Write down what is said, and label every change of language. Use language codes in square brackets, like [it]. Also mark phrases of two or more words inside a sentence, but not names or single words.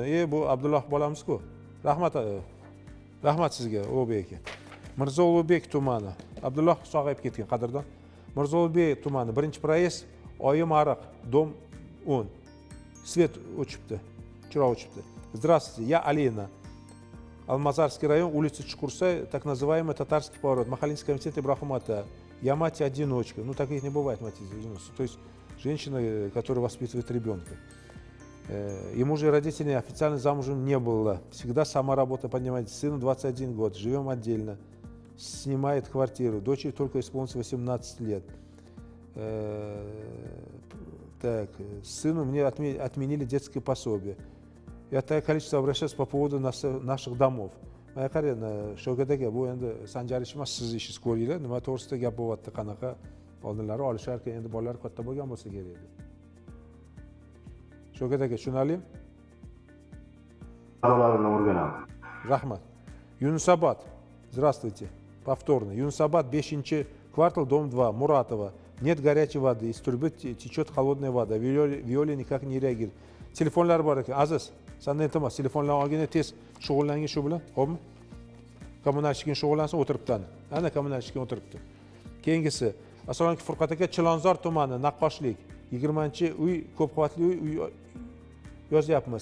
[uz] Bu Abdulloh bolamiz-ku. Rahmat. Rahmat sizga, Ulug'bek aka. Mirzo Ulug'bek tumani. Abdulloh sog'ayib ketgan qadrdon. Mirzo Ulug'bek tumani 1-proyezd, oyim ariq, dom 10. Svet o'chibdi. Chiroq o'chibdi. [ru] Здравствуйте, я Алина. Алмазарский район, улица Чукурса, так называемый татарский поворот, Махалинский комитет Ибрахимата. Я мать-одиночка. Ну, таких не бывает мать-одиночка. То есть женщина, которая воспитывает ребенка. Ему же родителей официально замужем не было. Всегда сама работа, понимаете, сыну 21 год, живем отдельно. Снимает квартиру. Дочери только исполнилось 18 лет. Так, сыну мне отменили детское пособие. Я такое количество обращаюсь по поводу наших домов. [uz] Mana qarang, Shavkat aka, bu endi Sanjar ish emas, siz ishingiz ko'ringlar. Nima to'g'risida gap bo'lyapti, qanaqa oldinlari olishar ekan, endi bolalar katta bo'lgan bo'lsa kerak edi. Shavkat aka, tushunarlimi? Qarorlarini o'rganamiz. Rahmat. Yunusobod. [ru] Здравствуйте. Повторно. Юнусобод, 5-квартал, дом 2, Муратова. Нет горячей воды, из трубы течет холодная вода. Виоля никак не реагирует. [uz] Telefonlar bor ekan. Aziz, sendan iltimos, telefonlarni olgina tez shug'ullangin shu bilan, xo'pmi? Kommunalchikin shug'ullansin, o'tiribdi. Ana kommunalchikin o'tiribdi. Keyingisi, assalomu alaykum Furqat aka, Chilonzor tumani, Naqqoshlik, 20-uy, ko'p qavatli uy yozyapmiz.